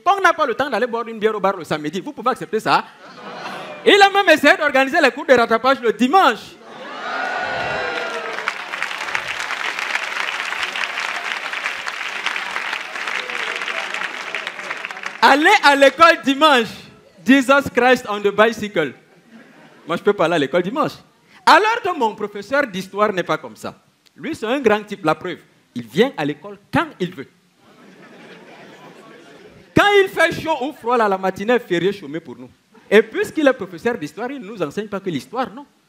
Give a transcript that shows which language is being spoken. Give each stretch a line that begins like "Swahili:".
French: Quand on n'a pas le temps d'aller boire une bière au bar le samedi, vous pouvez accepter ça? Il a même essayé d'organiser les cours de rattrapage le dimanche. Aller à l'école dimanche.
English: Jesus Christ on the bicycle.
French: Moi, je peux pas aller à l'école dimanche. Alors que mon professeur d'histoire n'est pas comme ça. Lui, c'est un grand type, la preuve. Il vient à l'école quand il veut. Quand il fait chaud ou froid, là, la matinée est férié chômé pour nous. Et puisqu'il est professeur d'histoire, il ne nous enseigne pas que l'histoire, non.